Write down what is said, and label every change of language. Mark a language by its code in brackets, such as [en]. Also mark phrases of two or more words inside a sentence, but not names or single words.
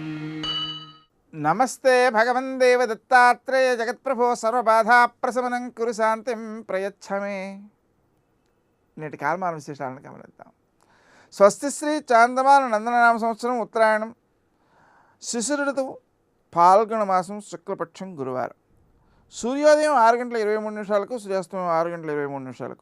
[sa] नमस्ते भगवन् देव दत्तात्रेय जगत्प्रभो सर्वबाधाप्रशमनं कुरु शान्तिं प्रयच्छ मे। [te] నేటి కాలమాన విశేషాలను గమనిద్దాం. స్వస్తి శ్రీ చాందమాన నందననామ సంవత్సరం ఉత్తరాయణం, శిశిర ఋతువు, పాల్గొన మాసం, శుక్లపక్షం, గురువారం. సూర్యోదయం 6:23 సూర్యాస్తమయం 6:23.